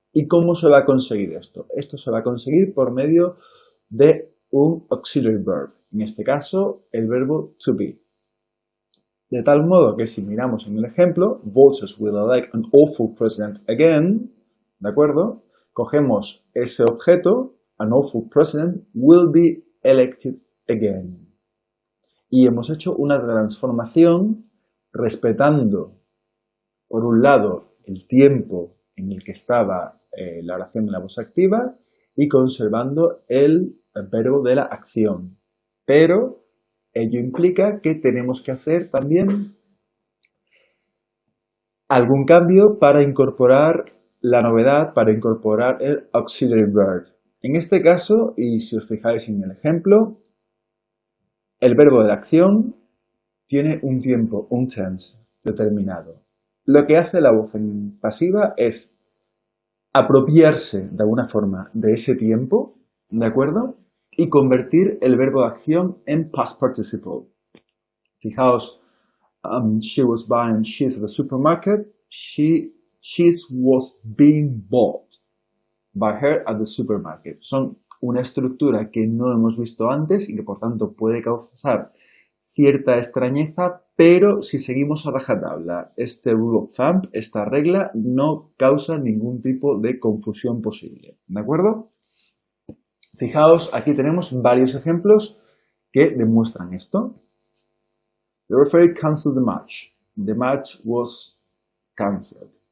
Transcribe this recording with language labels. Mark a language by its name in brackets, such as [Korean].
[Spanish] ¿Y cómo se va a conseguir esto? Esto se va a conseguir por medio de un auxiliary verb, en este caso el verbo to be. De tal modo que si miramos en el ejemplo, [English] voters will elect an awful president again, [Spanish] ¿de acuerdo? Cogemos ese objeto, [English] an awful president will be elected again. [Spanish] Y hemos hecho una transformación respetando, por un lado, el tiempo en el que estaba la oración de la voz activa y conservando el verbo de la acción. Pero ello implica que tenemos que hacer también algún cambio para incorporar la novedad, para incorporar el auxiliary verb. En este caso, y si os fijáis en el ejemplo, el verbo de la acción tiene un tiempo, un tense determinado. Lo que hace la voz en pasiva es apropiarse de alguna forma de ese tiempo, ¿de acuerdo? Y convertir el verbo de acción en past participle. Fijaos, [English] she was buying cheese at the supermarket. Cheese was being bought by her at the supermarket. [Spanish] Son una estructura que no hemos visto antes y que por tanto puede causar cierta extrañeza, pero si seguimos a rajatabla este [English] rule of thumb, [Spanish] esta regla, no causa ningún tipo de confusión posible. ¿De acuerdo? Fijaos, aquí tenemos varios ejemplos que demuestran esto. [English] The referee cancelled the match. The match was cancelled.